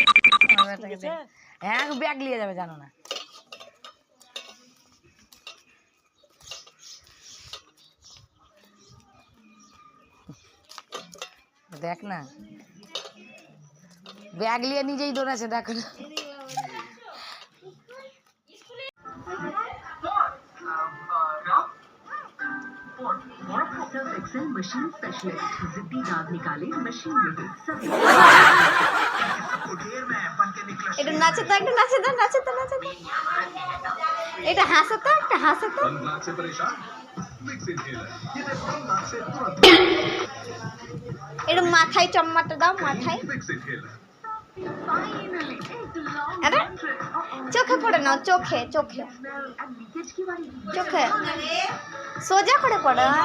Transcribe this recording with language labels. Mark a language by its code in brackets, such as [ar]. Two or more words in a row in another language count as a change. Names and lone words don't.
[bn] হ্যাঁ ব্যাগ নিয়ে যাবে জানো না। দেখ না ব্যাগ নিয়ে নিজেই দৌড়াচ্ছে দেখো না। [en] machine specialist [hi] जिद्दी दाग निकाले मशीन में [bn] এটা নাচে তো, একটা নাচে তো, নাচে তো, নাচে তো, এটা হাসে তো, একটা হাসে তো, এটা মাথায় চম্মাটা দাও, মাথায় আরে চোখে পড়ে নাও, চোখে চোখে চোখে সোজা করে পড়ে।